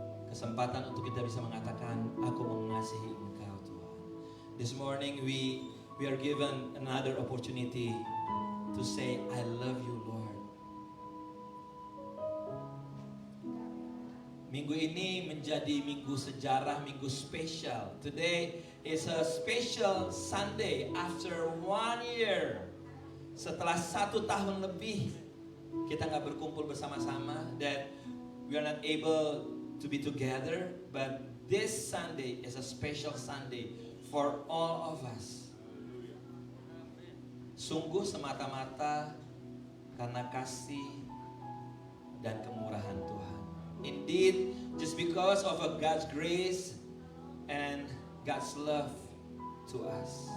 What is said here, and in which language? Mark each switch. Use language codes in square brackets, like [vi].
[id] Kesempatan untuk kita bisa mengatakan aku mengasihi Engkau Tuhan. [en] This morning we are given another opportunity to say I love you Lord. [id] Minggu ini menjadi minggu sejarah, minggu spesial. [en] Today is a special Sunday after 1 year. [id] Setelah 1 tahun lebih kita nggak berkumpul bersama-sama, [en] that we are not able to be together, but this Sunday is a special Sunday for all of us. [id] Sungguh semata-mata karena kasih dan kemurahan Tuhan. [en] Indeed, just because of God's grace and God's love to us.